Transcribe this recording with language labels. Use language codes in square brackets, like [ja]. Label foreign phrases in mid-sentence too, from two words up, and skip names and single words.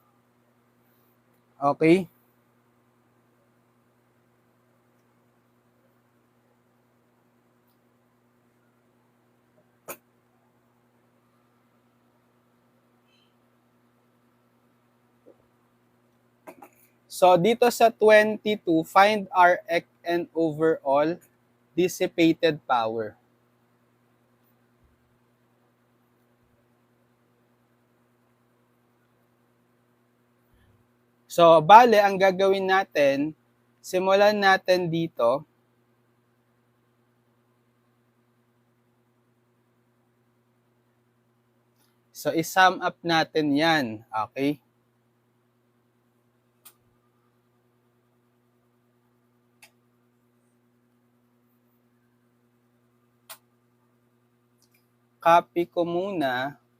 [en] Okay? So, [tl] dito sa 22, [en] find Rx and overall dissipated power. [tl] So, bale, ang gagawin natin, simulan natin dito. So, i- [en] sum up [tl] natin yan. Okay? Copy ko muna.